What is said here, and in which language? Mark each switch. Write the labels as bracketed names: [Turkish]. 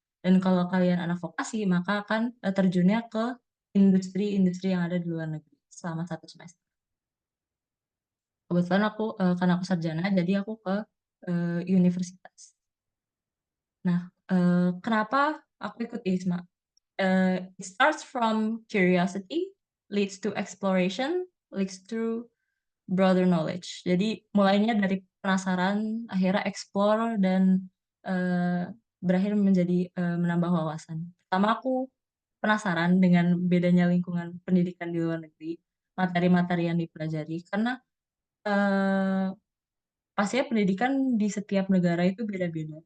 [Indonesian] Dan kalau kalian anak vokasi, maka akan terjunnya ke industri-industri yang ada di luar negeri selama 1 semester. Kebetulan aku, karena aku sarjana, jadi aku ke universitas. Nah, kenapa aku ikut ISMA? [English] It starts from curiosity, leads to exploration, leads to broader knowledge. [Indonesian] Jadi mulainya dari penasaran, akhirnya explore, dan berakhir menjadi menambah wawasan. Pertama aku penasaran dengan bedanya lingkungan pendidikan di luar negeri, materi-materi yang dipelajari, karena pastinya pendidikan di setiap negara itu beda-beda.